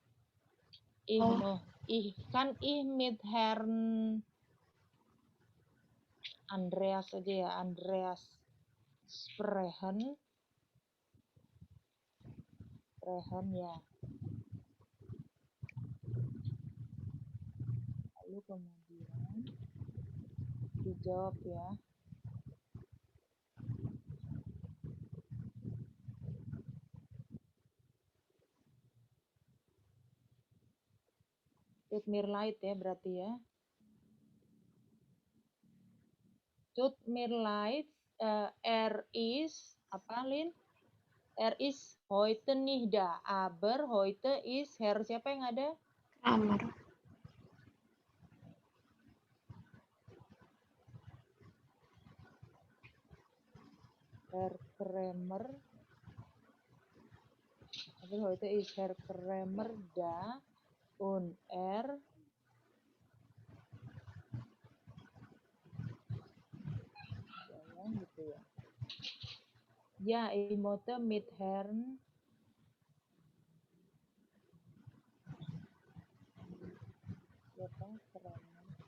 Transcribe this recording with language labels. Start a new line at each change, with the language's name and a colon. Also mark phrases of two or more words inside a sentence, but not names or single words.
German: Ich mit Herrn Andreas aja ya. Andreas sprechen ya.
Indonesian: Lalu kemudian dijawab ya.
German: Tut mir leid
Indonesian: ya berarti ya.
German: Tut mir leid,
Indonesian: is apa, Lin?
German: Is heute nicht da, aber heute is Herr
Indonesian: siapa yang ada?
German: Kramer. Herr Kramer. Aber heute is Herr Kramer da und
Indonesian: gitu ya.
German: Ya, ich möchte mit Herrn siapa? Kramer.